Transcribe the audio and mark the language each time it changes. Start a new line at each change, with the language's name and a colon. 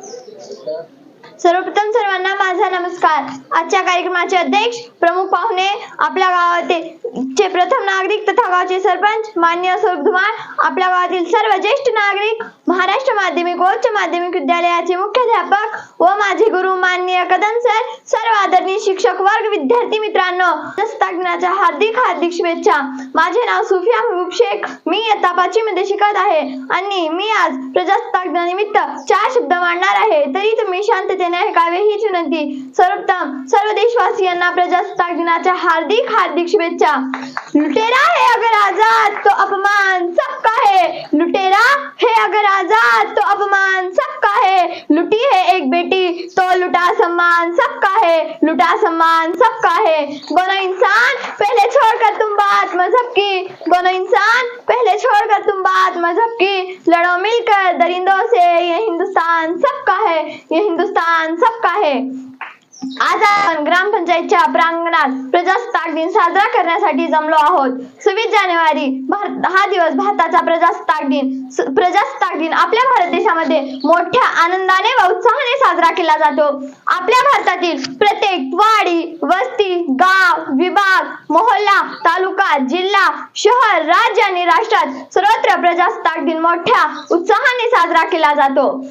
Marathi: सर्वप्रथम सर्वांना माझा नमस्कार। आजच्या कार्यक्रमाचे अध्यक्ष, प्रमुख पाहुणे, आपल्या गावाचे प्रथम नागरिक तथा गावचे सरपंच माननीय स्वरूप धुमाळ, आपल्या गावातील सर्व ज्येष्ठ नागरिक, महाराष्ट्र माध्यमिक व उच्च माध्यमिक विद्यालयाचे मुख्याध्यापक व माझे गुरु माननीय कदम सर, सर्व आदरणीय शिक्षक वर्ग, विद्यार्थी मित्रांनो, प्रजासत्ताक दिनाच्या हार्दिक हार्दिक शुभेच्छा। माझे नाव सुफिया महबूब शेख, मी इयत्ता 5वी मध्ये शिकत आहे आणि मी आज प्रजासत्ताक दिनानिमित्त 4 शब्द मांडणार आहे, तरी तुम्ही शांततेने ऐकावे हीच विनंती। सर्वप्रथम सर्व देशवासियांना प्रजासत्ताक दिनाच्या हार्दिक हार्दिक शुभेच्छा।
Hindi: लुटेरा है अगर आजाद तो अपमान सबका है, लुटेरा है अगर आजाद तो अपमान सबका है, लुटी है एक बेटी तो लुटा सम्मान सबका है, लुटा सम्मान सबका है। बनो इंसान पहले छोड़कर तुम बात मजहब की, बनो इंसान पहले छोड़कर तुम बात मजहब की, लड़ो मिलकर दरिंदों से, ये हिंदुस्तान सबका है, ये हिंदुस्तान सबका है।
Marathi: आज आपण ग्रामपंचायतच्या प्रांगणात प्रजासत्ताक दिन साजरा करण्यासाठी जमलो आहोत। 26 जानेवारी हा दिवस भारताचा प्रजासत्ताक दिन आपल्या भारत देशामध्ये मोठ्या आनंदाने व उत्साहाने साजरा केला जातो। आपल्या भारतातील प्रत्येक वाडी, वस्ती, गाव, विभाग, मोहल्ला, तालुका, जिल्हा, शहर, राज्य आणि राष्ट्रात सर्वत्र प्रजासत्ताक दिन मोठ्या उत्साहाने साजरा केला जातो।